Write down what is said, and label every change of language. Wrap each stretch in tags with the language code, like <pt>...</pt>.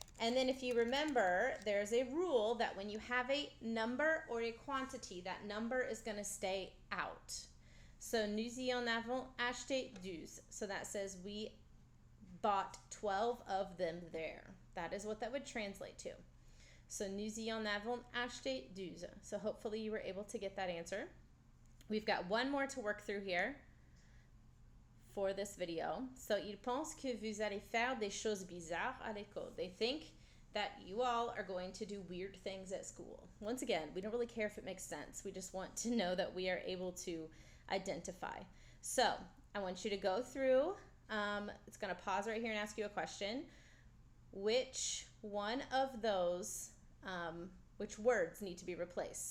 <en>And then if you remember, there's a rule that when you have a number or a quantity, that number is going to stay out.</en> <fr>So nous y en avons acheté 12.</fr> <en>So that says we bought 12 of them there. That is what that would translate to.</en> <fr>So nous y en avons acheté 12.</fr> <en>So hopefully you were able to get that answer. We've got one more to work through here for this video.</en> <fr>So, ils pensent que vous allez faire des choses bizarres à l'école.</fr> <en>They think that you all are going to do weird things at school. Once again, we don't really care if it makes sense. We just want to know that we are able to identify. So, I want you to go through. It's going to pause right here and ask you a question. Which one of those which words need to be replaced?</en>